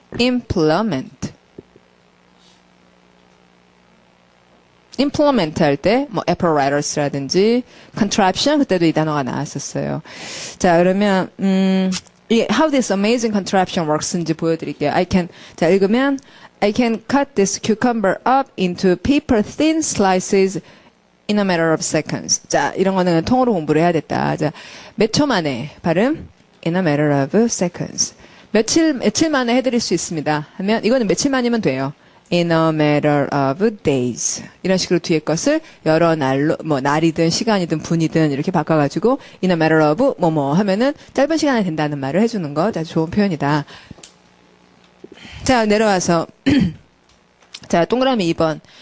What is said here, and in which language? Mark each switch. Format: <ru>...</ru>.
<ko>implement 할 때 뭐 apparatus라든지 contraption 그때도 이 단어가 나왔었어요. 자, 그러면 이게</ko> <en>how this amazing contraption works인지</en> <ko>보여드릴게요. 자, 읽으면</ko> <en>I can cut this cucumber up into paper thin slices in a matter of seconds.</en> <ko>자, 이런 거는 통으로 공부를 해야 됐다. 자, 몇 초 만에 발음?</ko> <en>In a matter of seconds.</en> <ko>며칠 만에 해드릴 수 있습니다. 하면 이거는 며칠 만이면 돼요.</ko> <en>In a matter of days.</en> <ko>이런 식으로 뒤에 것을 여러 날로, 뭐, 날이든 시간이든 분이든 이렇게 바꿔가지고 in a matter of 뭐뭐 하면은 짧은 시간에 된다는 말을 해주는 거. 아주 좋은 표현이다. 자, 내려와서. 자, 동그라미 2번.</ko>